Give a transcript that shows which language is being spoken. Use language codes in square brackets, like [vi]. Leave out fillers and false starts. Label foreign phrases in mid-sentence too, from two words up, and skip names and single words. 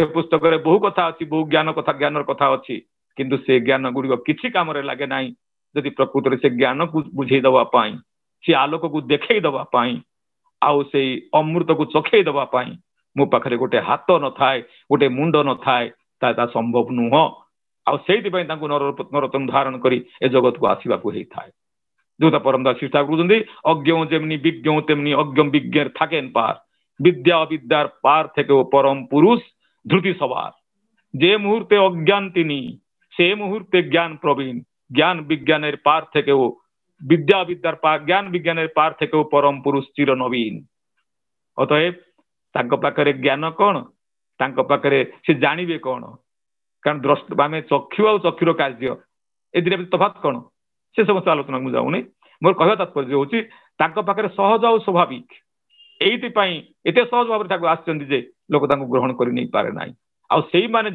[or] ପୁସ୍ତକରେ ବହୁ କଥା ଅଛି ବହୁ ଜ୍ଞାନର କଥା ଅଛି କିନ୍ତୁ ସେ ଜ୍ଞାନ ଗୁଡିକ କିଛି କାମରେ ଲାଗେ ନାହିଁ ଯଦି ପ୍ରକୃତରେ ସେ ଜ୍ଞାନକୁ ବୁଝେଇ ଦେବା ପାଇଁ ସେ ଆଲୋକକୁ ଦେଖେଇ ଦେବା ପାଇଁ ଆଉ ସେଇ ଅମୃତକୁ ଚଖେଇ ଦେବା ପାଇଁ ମୋ ପାଖରେ ଗୋଟେ ହାତ ନଥାଏ ଗୋଟେ ମୁଣ୍ଡ ନଥାଏ ତା ସମ୍ଭବ ନୁହଁ ଆଉ ସେଇଥିପାଇଁ ତାଙ୍କୁ ନରୋତ୍ତମ ଧାରଣ କରି ଏ ଜଗତକୁ ଆସିବାକୁ ହେଇଥାଏ ଯୋଉଟା ପରମ ଦାସ ଶିଷ୍ଟା କହୁଛନ୍ତି [bn] অজ্ঞ যেমনি বিজ্ঞ তেমনি অজ্ঞ বিজ্ঞের থাকেন পার বিদ্যা অবিদ্যার পার থেকেও পরম পুরুষ ধ্রুতি সবার যে মুহূর্তে অজ্ঞান তিনি সে মুহূর্তে জ্ঞান প্রবীণ জ্ঞান বিজ্ঞানের পার থেকেও বিদ্যা বিদ্যার পার জ্ঞান বিজ্ঞানের পার থেকেও পরম পুরুষ চির নবীন [or] অতএব ତାଙ୍କ ପାଖରେ ଜ୍ଞାନ କଣ ତାଙ୍କ ପାଖରେ ସେ ଜାଣିବେ କଣ କାରଣ ଆମେ ଚକ୍ଷୁ ଆଉ ଚକ୍ଷୁର କାର୍ଯ୍ୟ ଏ ଦିଟା ତଫାତ କଣ ସେ ସମସ୍ତ ଆଲୋଚନା ମୁଁ ଯାଉନି ମୋର କହିବା ତାତ୍ପର୍ଯ୍ୟ ହଉଛି ତାଙ୍କ ପାଖରେ ସହଜ ଆଉ ସ୍ୱାଭାବିକ ଏଇଥିପାଇଁ ଏତେ ସହଜ ଭାବରେ ତାକୁ ଆସିଛନ୍ତି ଯେ ଲୋକ ତାଙ୍କୁ ଗ୍ରହଣ କରି ନେଇ ପାରେ ନାହିଁ ଆଉ ସେଇମାନେ